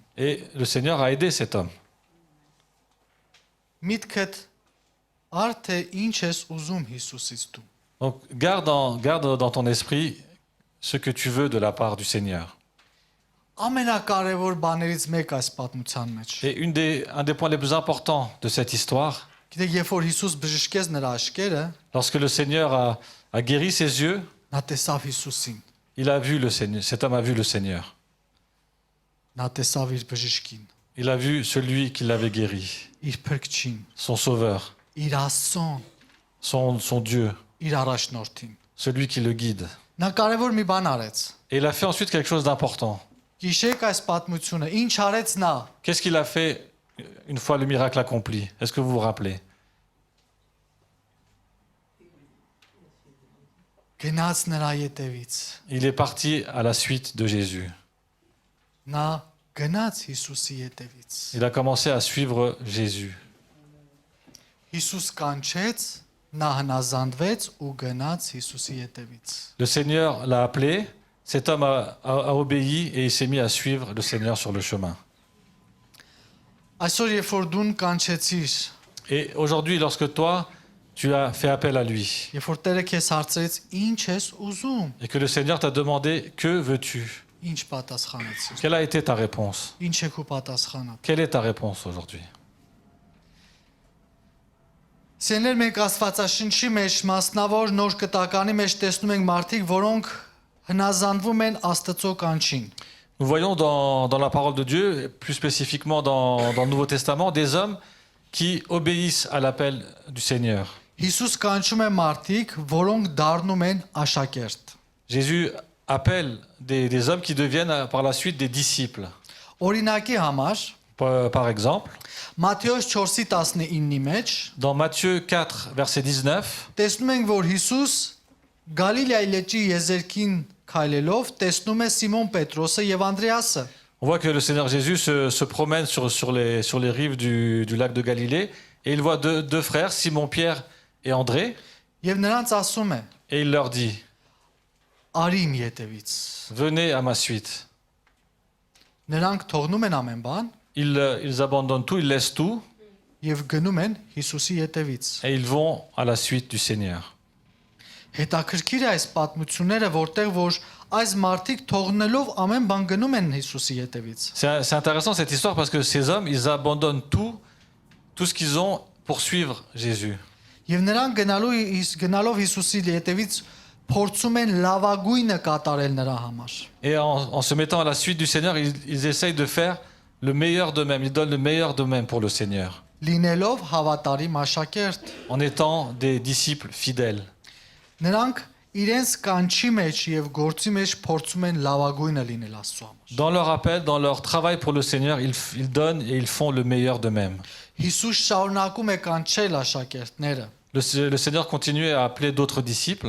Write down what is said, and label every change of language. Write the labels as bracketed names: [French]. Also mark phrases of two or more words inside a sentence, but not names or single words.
[French] Et le Seigneur a aidé cet homme. [Armenian] Միտքդ արթե ինչ ես ուզում Հիսուսից դու։ [French] Donc garde dans ton esprit ce que tu veux de la part du Seigneur. [Armenian] Ամենակարևոր բաներից մեկ այս պատմության մեջ։ [French] Et un des points les plus importants de cette histoire, [Armenian] Գիտեք, երբ որ Հիսուս բժշկեց նրա աչքերը, [French] lorsque le Seigneur a guéri ses yeux, [Armenian] նա տեսավ Հիսուսին, [French] il a vu le Seigneur. Cet homme a vu le Seigneur. [Armenian] նա տեսավ իր բժշկին, [French] Il a vu celui qui l'avait guéri, [Armenian] իր փրկչին, [French] son Sauveur, [Armenian] իր Աստծուն, [French] son Dieu, [Armenian] իր առաջնորդին։ [French] celui qui le guide. [Armenian] Նա կարևոր մի բան արեց։ [French] Et il a fait ensuite quelque chose d'important. [Armenian] Գիշեք այս պատմությունը, ինչ արեց նա։ [French] Qu'est-ce qu'il a fait une fois le miracle accompli? Est-ce que vous vous rappelez? [Armenian] Գնաց նրա ետևից։ [French] Il est parti à la suite de Jésus. [Armenian] Նա գնաց Հիսուսի ետևից։ [French] Il a commencé à suivre Jésus. [Armenian] Հիսուս կանչեց, նա հնազանդվեց ու գնաց Հիսուսի ետևից։ [French] Le Seigneur l'a appelé, cet homme a obéi et il s'est mis à suivre le Seigneur sur le chemin. [Armenian] Այսօր երբ որ դուն կանչեցիր, [French] Et aujourd'hui, lorsque toi, tu as fait appel à lui [Armenian] երբ որ Տերը քեզ հարցրեց, ինչ ես ուզում, [French] et que le Seigneur t'a demandé que veux-tu? [Armenian] ինչ պատասխանեցիր։ [French] Quelle a été ta réponse? [Armenian] Ինչ է քո պատասխանը։ [French] Quelle est ta réponse aujourd'hui? [Armenian] Սեներ մենք Աստվածաշնչի մեջ մասնավոր նոր կտականի մեջ տեսնում ենք մարդիկ, որոնք հնազանդվում են Աստծո կանչին։ [French] Nous voyons dans la parole de Dieu, et plus spécifiquement dans le Nouveau Testament, des hommes qui obéissent à l'appel du Seigneur. [Armenian] Հիսուս կանչում է մարդիկ, որոնք դառնում են աշակերտ։ [French] Jésus appelle des hommes qui deviennent par la suite des disciples. [Armenian] Օրինակի համար, [French] Par exemple, [Armenian] Մատթեոս 4:19-ի մեջ [French] dans Matthieu 4, verset 19, [Armenian] տեսնում ենք, որ Հիսուս Գալիլեայի լճի եզերքին քայլելով տեսնում է Սիմոն Պետրոսը եւ Անդրեասը։ [French] on voit que le Seigneur Jésus se promène sur les rives du lac de Galilée et il voit deux frères, Simon-Pierre et André, [Armenian] Եվ նրանց ասում է. [French] et il leur dit, [Armenian] Արի իմ ետևից։ [French] venez à ma suite. [Armenian] Նրանք թողնում են ամեն բան [French] Ils abandonnent tout, ils laissent tout [Armenian] եւ գնում են Հիսուսի ետևից։ [French] et ils vont à la suite du Seigneur. [Armenian] Հետաքրքիր է այս պատմությունները, որտեղ որ այս մարդիկ թողնելով ամեն բան գնում են Հիսուսի ետևից։ [French] C'est intéressant cette histoire parce que ces hommes, ils abandonnent tout ce qu'ils ont pour suivre Jésus. [Armenian] Եվ նրանք գնալով Հիսուսի ետևից փորձում են լավագույնը կատարել նրա համար։ [French] Et en se mettant à la suite du Seigneur, ils essayent de faire le meilleur d'eux-mêmes. Ils donnent le meilleur d'eux-mêmes pour le Seigneur. [Armenian] Լինելով հավատարիմ աշակերտ, [French] En étant des disciples fidèles. [Armenian] նրանք իրենց կանչի մեջ եւ գործի մեջ փորձում են լավագույնը լինել Աստծո համար։ [French] Dans leur appel, dans leur travail pour le Seigneur, ils donnent et ils font le meilleur d'eux-mêmes. [Armenian] Հիսուս շարունակում է կանչել աշակերտները [French] Le Seigneur continue à appeler d'autres disciples.